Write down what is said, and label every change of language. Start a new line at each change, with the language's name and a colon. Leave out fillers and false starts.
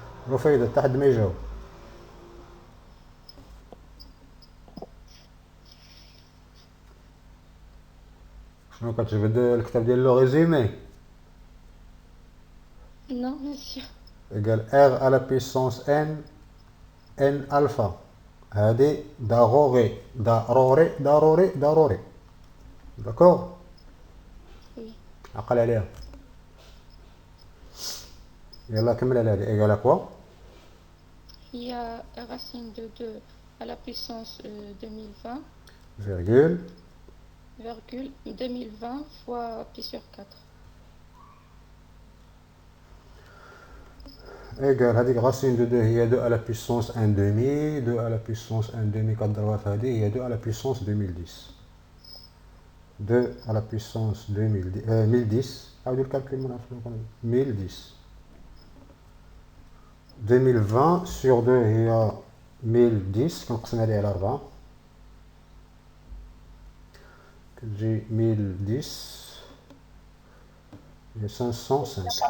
Arabic: رفيدة حتى حد ما يجاوب. شنو كتجبد الكتاب ديال لو ريزومي؟
French: Non, monsieur. égal r à la puissance n n alpha.
Arabic: هادي ضروري ضروري ضروري ضروري. داكور؟
French: Oui.
Arabic: عقل عليها. يلا كمل على هادي.
French: égal à quoi؟ Il y a racine de 2 à la puissance 2020, virgule virgule 2020 fois pi sur 4. égal هذيك racine de 2 هي 2 à la puissance 1 demi. 2 à la puissance 1 demi
Arabic: كضربها في هذه هي
French: 2 à la puissance 2010. 2 à la puissance 1010.
Arabic: عاودوا الكالكول ما نعرفش شنو 1010. 2020 sur 2 هي 1010 كنقسم عليها على 4 كتجي 1010 هي 505.